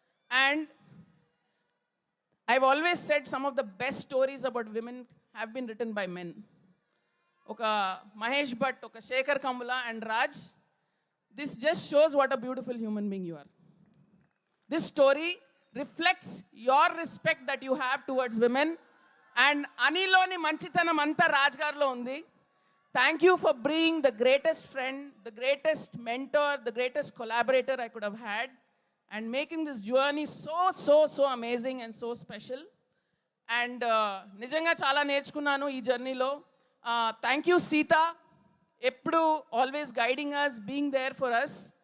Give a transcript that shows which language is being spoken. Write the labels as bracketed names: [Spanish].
[English] And I've always said some of the best stories about women have been written by men. ఒక మహేష్ భట్, ఒక Shekhar Kammula and Raj. This just shows what a beautiful human being you are. This story reflects your respect that you have towards women. [Telugu] And అనిలోని మంచితనం అంతా రాజ్ గారిలో ఉంది. [English] Thank you for being the greatest friend, the greatest mentor, the greatest collaborator I could have had, and making this journey so amazing and so special. [Telugu] And నిజంగా చాలా నేర్చుకున్నాను ఈ జర్నీలో. [English] Thank you Sita, ఎప్పుడు always guiding us, being there for us.